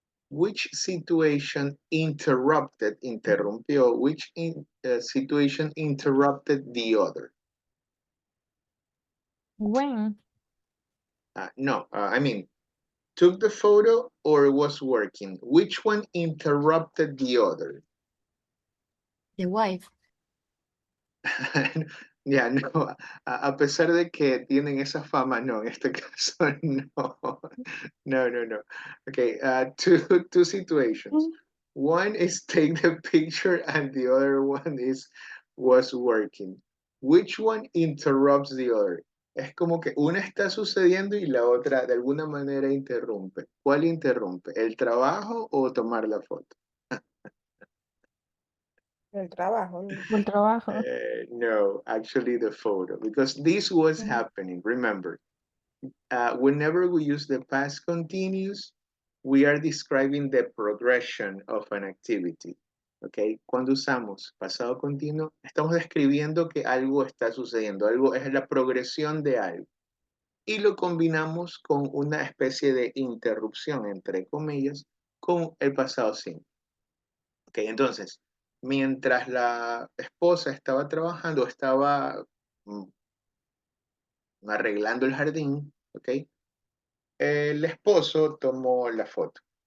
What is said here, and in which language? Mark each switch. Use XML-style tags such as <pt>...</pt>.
<en>Which situation</en> <es>interrumpió,</es> <en>which situation interrupted the other? When? No, I mean, took the photo or was working? Which one interrupted the other? The wife.</en> <es>Ya, no, a pesar de que tienen esa fama, no, en este caso no.</es> <en>No. Okay, two situations. One is take the picture and the other one was working. Which one interrupts the other?</en> <es>Es como que una está sucediendo y la otra de alguna manera interrumpe. ¿Cuál interrumpe? ¿El trabajo o tomar la foto? El trabajo. El trabajo.</es> <en>No, actually the photo, because this was happening. Remember, whenever we use the past continuous, we are describing the progression of an activity.</en> <es>Okay, cuando usamos pasado continuo, estamos describiendo que algo está sucediendo, algo es la progresión de algo. Y lo combinamos con una especie de interrupción, entre comillas, con el pasado simple. Ok, entonces, mientras la esposa estaba trabajando, estaba arreglando el jardín, ok, el esposo tomó la foto.</es>